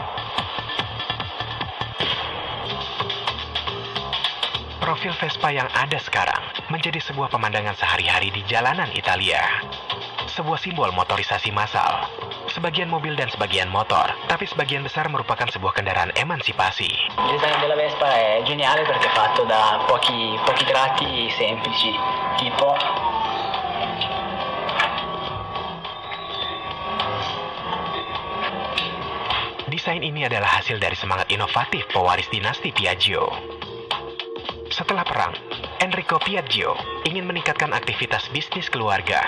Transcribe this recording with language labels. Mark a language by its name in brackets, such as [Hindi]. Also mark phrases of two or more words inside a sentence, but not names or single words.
[Indonesian] Profil Vespa yang ada sekarang menjadi sebuah pemandangan sehari-hari di jalanan Italia. Sebuah simbol motorisasi massal. Sebagian mobil dan sebagian motor, tapi sebagian besar merupakan sebuah kendaraan emansipasi. [Italian] Il design della Vespa è geniale perché è fatto da pochi tratti semplici, tipo [Indonesian] Desain ini adalah hasil dari semangat inovatif pewaris dinasti Piaggio. Setelah perang, Enrico Piaggio ingin meningkatkan aktivitas bisnis keluarga.